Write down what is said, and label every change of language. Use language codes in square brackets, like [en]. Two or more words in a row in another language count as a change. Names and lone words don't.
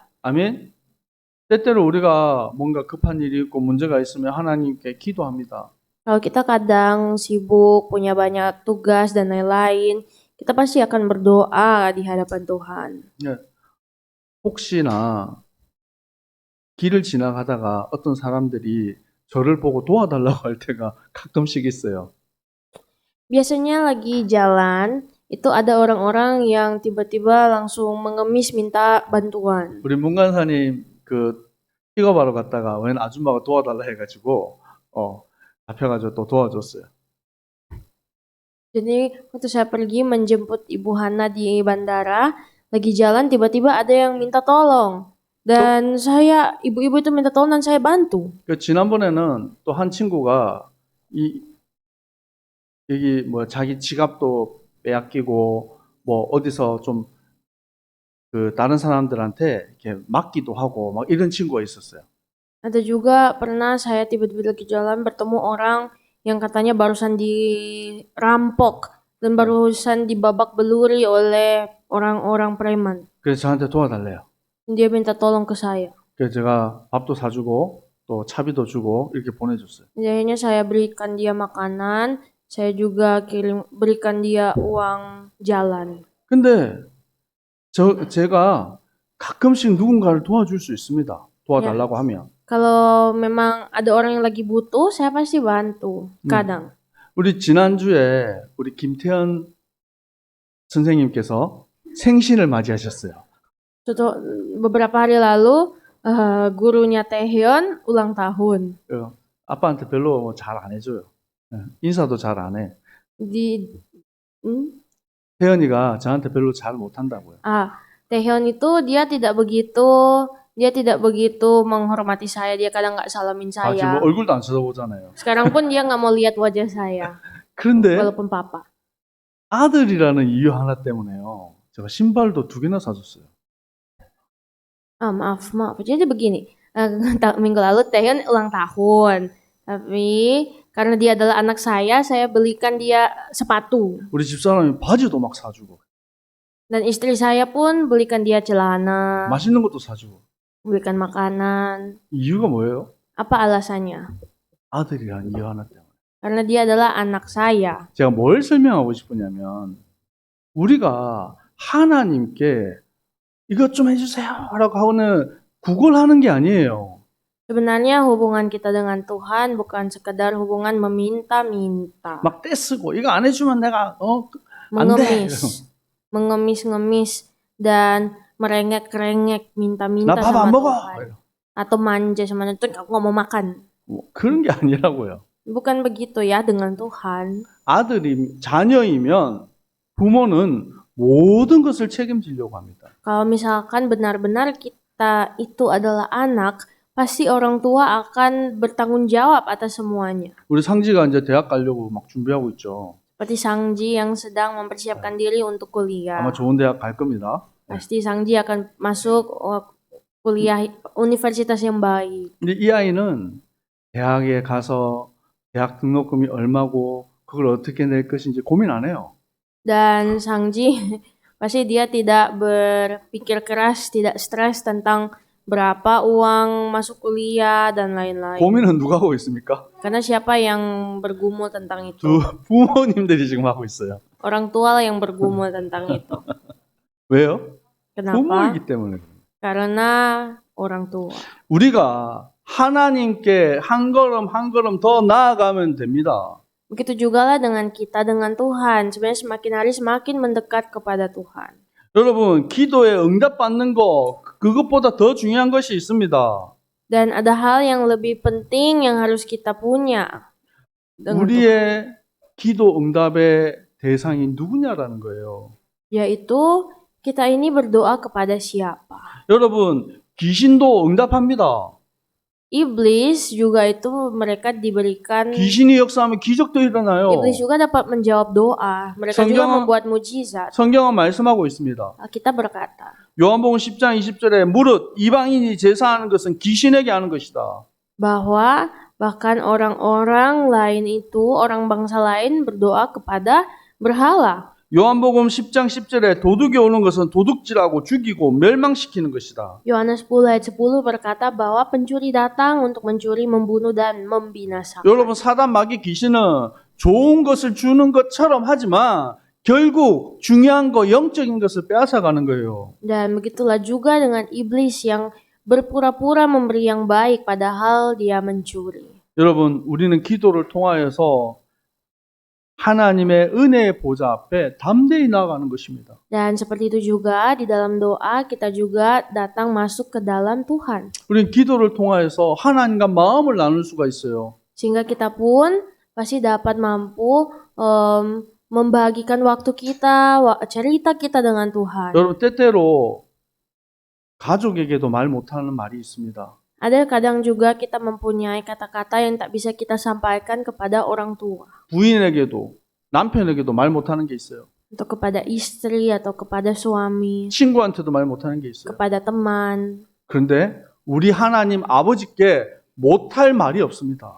[ko] 아멘. 때때로 우리가 뭔가 급한 일이 있고 문제가 있으면 하나님께 기도합니다. [id] Kalau kita kadang sibuk, punya banyak tugas dan lain-lain, kita pasti akan berdoa di hadapan Tuhan. [ko] 혹시나 길을 지나가다가 어떤 사람들이 저를 보고 도와달라고 할 때가 가끔씩 있어요. [id] Biasanya lagi jalan, itu ada orang-orang yang tiba-tiba langsung mengemis minta bantuan. [ko] 우리 문간사님 그 픽업하러 갔다가 웬 아줌마가 도와달라 해가지고 잡혀가지고 또 도와줬어요. [id] Jadi waktu saya pergi menjemput Ibu Hana di bandara, lagi jalan tiba-tiba ada yang minta tolong. Dan ibu-ibu itu minta tolong dan saya bantu. [ko] 그 지난번에는 또 한 친구가 여기 뭐 자기 지갑도 빼앗기고 뭐 어디서 좀 그 다른 사람들한테 이렇게 맡기도 하고 막 이런 친구가 있었어요. [id] Ada juga pernah saya tiba-tiba lagi jalan bertemu orang yang katanya barusan dirampok dan barusan dibabak beluri oleh orang-orang preman. [ko] 그래서 저한테 도와달래요. [id] Dia minta tolong ke saya. [ko] 그래서 제가 밥도 사주고 또 차비도 주고 이렇게 보내줬어요. [id] Jadi akhirnya saya berikan dia makanan, saya juga berikan dia uang jalan. [ko] 근데 제가 가끔씩 누군가를 도와줄 수 있습니다. 도와달라고 하면. [id] Kalau memang ada orang yang lagi butuh, saya pasti bantu. Kadang. [ko] 우리 지난주에 우리 김태현 선생님께서 생신을 맞이하셨어요. [id] Contoh, beberapa hari lalu gurunya Taehyun ulang tahun. [ko] 아빠한테 별로 잘 안 해줘요. 인사도 잘 안 해. 태현이가 저한테 별로 잘 못한다고요. [id] Taehyun itu dia tidak begitu menghormati saya. Dia kadang nggak salamin saya. [ko] 지금 얼굴도 안 쳐다보잖아요. [id] Sekarang pun dia nggak mau lihat wajah saya. [ko] 그런데 [id] Walaupun papa. [ko] 아들이라는 이유 하나 때문에요. 제가 신발도 2개나 사줬어요. [id] Maaf. Jadi begini, minggu lalu Taehyun ulang tahun. Tapi karena dia adalah anak saya belikan dia sepatu. [ko] 우리 집사람이 바지도 막 사주고. [id] Dan istri saya pun belikan dia celana. [ko] 맛있는 것도 사주고. [id] Belikan makanan. [ko] 이유가 뭐예요? [id] Apa alasannya? [ko] 아들이라는 이유 하나 때문에. [id] Karena dia adalah anak saya. [ko] 제가 뭘 설명하고 싶으냐면 우리가 하나님께 이것 좀 해주세요 라고 하고는 구걸하는 게 아니에요. [id] Sebenarnya hubungan kita dengan Tuhan bukan sekedar hubungan meminta-minta. [ko] 막 떼쓰고 이거 안 해주면 내가 안 돼. [id] Mengemis dan merengek-rengek minta-minta [ko] 나 밥 [id] sama [ko] 안 먹어. [id] Tuhan. Atau manja sama Tuhan, aku nggak mau makan. [ko] 그런 게 아니라고요. [id] Bukan begitu ya dengan Tuhan. [ko] 자녀이면 부모는 모든 것을 책임지려고 합니다. [id] Kalau misalkan benar-benar kita itu adalah anak, pasti orang tua akan bertanggung jawab atas semuanya. [ko] 우리 상지가 이제 대학 가려고 막 준비하고 있죠. [id] Seperti Sangji yang sedang mempersiapkan diri untuk kuliah. [ko] 아마 좋은 대학 갈 겁니다. [id] Pasti Sangji akan masuk kuliah universitas yang baik. [ko] 근데 이 아이는 대학에 가서 대학 등록금이 얼마고 그걸 어떻게 낼 것인지 고민 안 해요. [id] Dan Sangji pasti dia tidak berpikir keras, tidak stres tentang berapa uang masuk kuliah dan lain-lain. [ko] 고민은 누가 하고 있습니까? [id] Karena siapa yang bergumul tentang itu? [ko] 부모님들이 지금 하고 있어요. [id] Orang tua lah yang bergumul tentang itu. [ko] 왜요? [id] Kenapa? [ko] 부모이기 때문에. [id] Karena orang tua. [ko] 우리가 하나님께 한 걸음 한 걸음 더 나아가면 됩니다. [id] Begitu juga lah dengan kita dengan Tuhan. Sebenarnya semakin hari semakin mendekat kepada Tuhan. [ko] 여러분, 기도에 응답받는 거 그것보다 더 중요한 것이 있습니다. [id] Dan ada hal yang lebih penting yang harus kita punya. dengan Tuhan, [ko] 우리의 기도 응답의 대상이 누구냐라는 거예요. [id] yaitu kita ini berdoa kepada siapa. [ko] 여러분, 귀신도 응답합니다. [id] Iblis juga itu mereka diberikan, [ko] 귀신이 역사하면 기적도 일어나요. [id] iblis juga dapat menjawab doa. Mereka juga membuat mujizat. [ko] 성경은 말씀하고 있습니다. [id] Kita berkata, [ko] 요한복음 10장 20절에 무릇 이방인이 제사하는 것은 귀신에게 하는 것이다. [id] bahwa bahkan orang-orang lain itu, orang bangsa lain berdoa kepada berhala. [ko] 요한복음 10장 10절에 도둑이 오는 것은 도둑질하고 죽이고 멸망시키는 것이다. [id] Yohanes 10 ayat 10 berkata bahwa pencuri datang untuk mencuri, membunuh dan membinasakan. [ko] 여러분, 사단 마귀 귀신은 좋은 것을 주는 것처럼 하지만 결국 중요한 거 영적인 것을 빼앗아가는 거예요. [id] Dan begitulah juga dengan iblis yang berpura-pura memberi yang baik padahal dia mencuri. [ko] 여러분, 우리는 기도를 통하여서 하나님의 은혜의 보좌 앞에 담대히 나아가는 것입니다. [id] Dan seperti itu juga di dalam doa kita juga datang masuk ke dalam Tuhan. [ko] 우리는 기도를 통하여서 하나님과 마음을 나눌 수가 있어요. [id] Sehingga kita pun pasti dapat mampu membagikan waktu kita, cerita kita dengan Tuhan. [ko] 여러분, 때때로 가족에게도 말 못하는 말이 있습니다. [id] Ada kadang juga kita mempunyai kata-kata yang tak bisa kita sampaikan kepada orang tua. [ko] 부인에게도 남편에게도 말 못하는 게 있어요. [id] Atau kepada istri atau kepada suami, [ko] 친구한테도 말 못하는 게 있어요. [id] kepada teman. [ko] 그런데 우리 하나님 아버지께 못할 말이 없습니다.